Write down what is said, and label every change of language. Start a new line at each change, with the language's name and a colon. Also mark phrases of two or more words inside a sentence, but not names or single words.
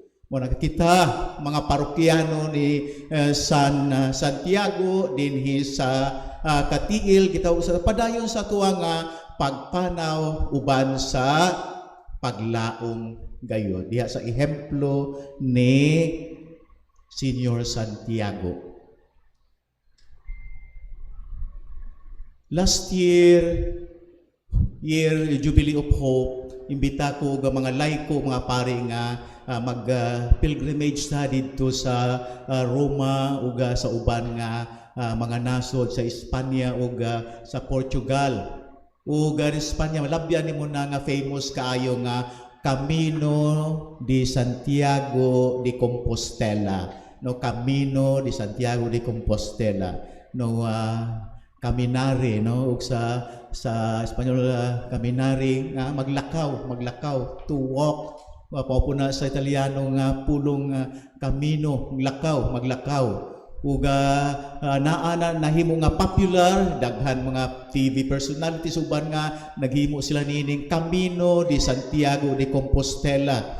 Cebuano: Muna kita mga parokyano ni San Santiago dinhi sa Katiil kita usa padayon sa tuang nga pagpanaw uban sa paglaom gayud diha sa ehemplo ni Senior Santiago.
English: Last year Jubilee of Hope,
Cebuano: imbita ko ang mga laiko, mga pare nga mag-pilgrimage na dito sa Roma ug sa uban nga mga nasod sa Espanya ug sa Portugal. Ug sa Espanya malabyan nimo na nga famous kaayo nga Camino de Santiago de Compostela. No, Camino de Santiago de Compostela. No, caminare, no, ug sa Espanyol caminare nga maglakaw
English: to walk.
Cebuano: Paupuna sa Italiano nga pulong camino, maglakaw ug naa nahimo nga popular daghan mga
English: TV personalities
Cebuano: uban nga naghimo sila nining Camino de Santiago de Compostela.